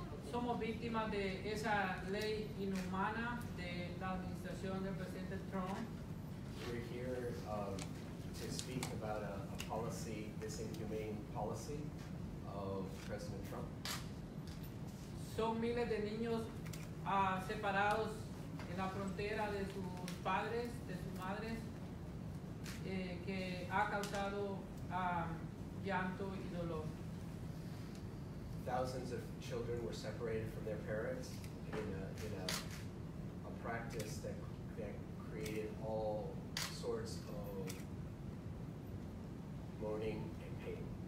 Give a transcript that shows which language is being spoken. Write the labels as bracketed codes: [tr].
[es] Somos víctimas de esa ley inhumana de la administración del presidente Trump. [en] We're here to speak about a policy, this inhumane policy of President Trump. [es] Son miles de niños separados en la frontera de sus padres, de sus madres, que ha causado llanto y dolor. [en] Thousands of children were separated from their parents in a practice that created all sorts of mourning and pain.